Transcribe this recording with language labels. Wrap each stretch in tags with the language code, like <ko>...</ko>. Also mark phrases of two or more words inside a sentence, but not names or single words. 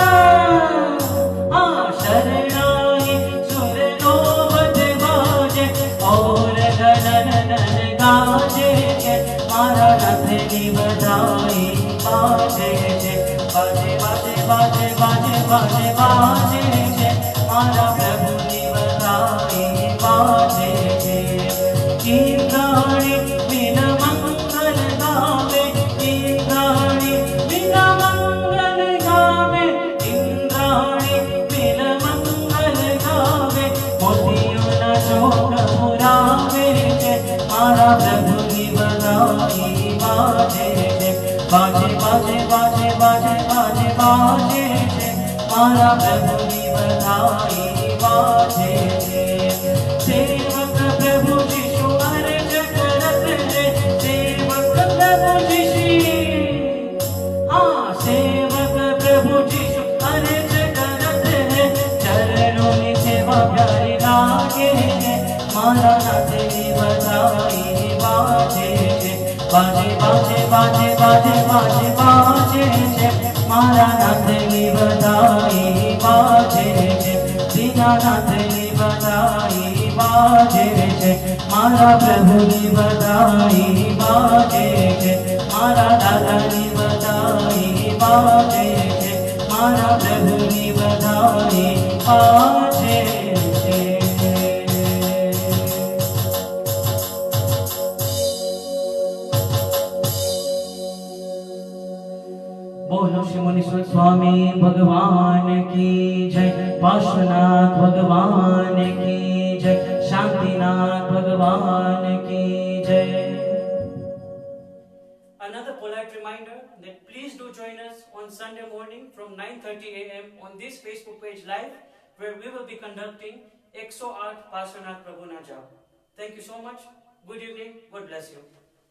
<gu>શરણાઈ સુર નો મત બાજે ઔર ગણન ગાજે છે મારા નાથની બધાઈ બાજે છે બાજે બાજે બાજે બાજે બાજે બાજે છે મારા પ્રભુની બધાઈ બાજે છે ઇંદ્રાણી બિના મંગલ ગાવે ઇંદ્રાણી બિના મંગલ ગાવે ઇંદ્રાણી બિના મંગલ ગાવે મોતિયોં ના શોક પુરાવે છે મારા પ્રભુની બધાઈ બાજે છે બાજે બાજે બાજે બાજે બાજે બાજે છે મારા પ્રભુની બધાઈ બાજે છે</gu> <hi>सेवक प्रभु यीशु अर्ज करत है सेवक प्रभु यीशु सेवक प्रभु यीशु अर्ज करत है चरणों में सेवा प्यारी लागे है</hi> <gu>મારા નાથની બધાઈ બાજે છે બાજે બાજે બાજે બાજે બાજે બાજે છે મારા નાથની બધાઈ બાજે છે દીનાનાથની બધાઈ બાજે છે મારા પ્રભુની બધાઈ બાજે છે મારા દાદાની બધાઈ બાજે છે મારા પ્રભુની બધાઈ બાજે છે</gu> <hi>बोलो श्री मुनीश्वर स्वामी भगवान की जय पार्श्वनाथ भगवान की जय शांतिनाथ भगवान की जय</hi> <en>Another polite reminder that please do join us on Sunday morning from 9:30 a.m. on this Facebook page live, where we will be conducting 108 Parshvanath</en> <gu>પ્રભુ ના જાપ.</gu> <en>Thank you so much. Good evening. God bless you.</en>